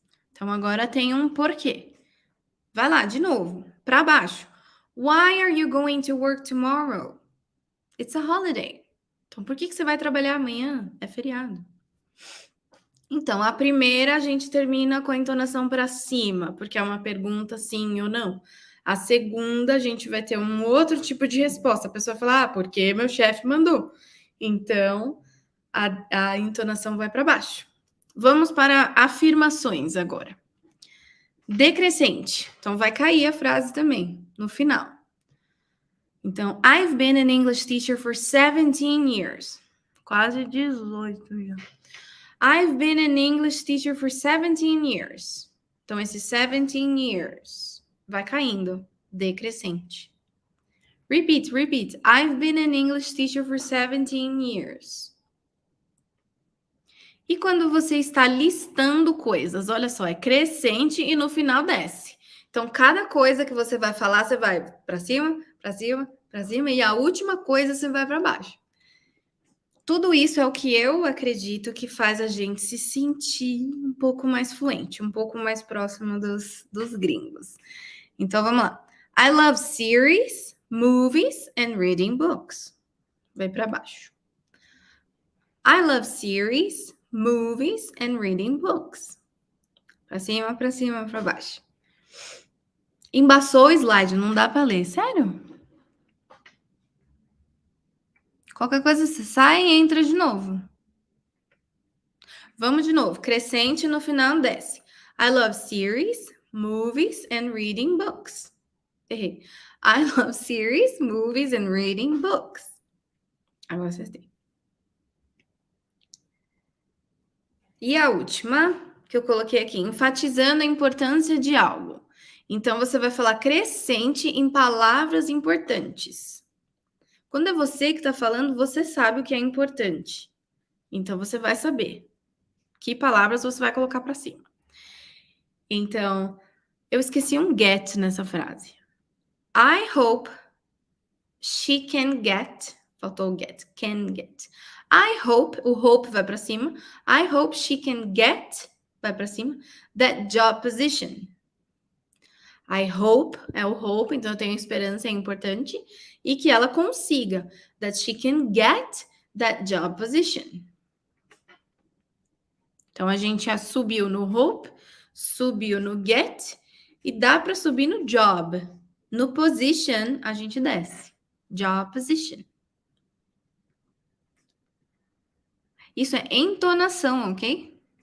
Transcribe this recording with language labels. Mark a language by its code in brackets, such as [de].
[pt] Então agora tem um porquê. Vai lá, de novo, para baixo. [en] Why are you going to work tomorrow? It's a holiday. [pt] Então por que você vai trabalhar amanhã? É feriado. Então, a primeira a gente termina com a entonação para cima, porque é uma pergunta sim ou não. A segunda, a gente vai ter um outro tipo de resposta. A pessoa fala, porque meu chefe mandou. Então, a entonação vai para baixo. Vamos para afirmações agora. Decrescente. Então, vai cair a frase também, no final. Então, [en] I've been an English teacher for 17 years. [pt] Quase 18 já. [en] I've been an English teacher for 17 years. [pt] Então, esse [en] 17 years [pt] vai caindo, decrescente. [en] Repeat, repeat. I've been an English teacher for 17 years. [pt] E quando você está listando coisas, olha só, é crescente e no final desce. Então, cada coisa que você vai falar, você vai para cima, para cima, para cima, e a última coisa você vai para baixo. Tudo isso é o que eu acredito que faz a gente se sentir um pouco mais fluente, um pouco mais próximo dos gringos. Então, vamos lá. [en] I love series, movies and reading books. [pt] Vai para baixo. [en] I love series, movies and reading books. [pt] Para cima, para baixo. Embaçou o slide, não dá para ler. Sério? Qualquer coisa você sai e entra de novo. Vamos de novo. Crescente no final desce. [en] I love series, movies and reading books. [pt] Errei. [en] I love series, movies and reading books. [pt] Agora vocês têm. E a última que eu coloquei aqui, enfatizando a importância de algo. Então, você vai falar crescente em palavras importantes. Quando é você que está falando, você sabe o que é importante. Então, você vai saber que palavras você vai colocar para cima. Então, eu esqueci um get nessa frase. [en] I hope she can get. [pt] Faltou o get. [en] Can get. I hope, o hope [pt] vai para cima. [en] I hope she can get, vai para cima, that job position. [pt] I hope, é o hope, então eu tenho esperança, é importante. E que ela consiga, [en] that she can get that job position. [pt] Então, a gente já subiu no hope, subiu no get, e dá para subir no job. No position, a gente desce. [en] Job position. [pt] Isso é entonação, ok?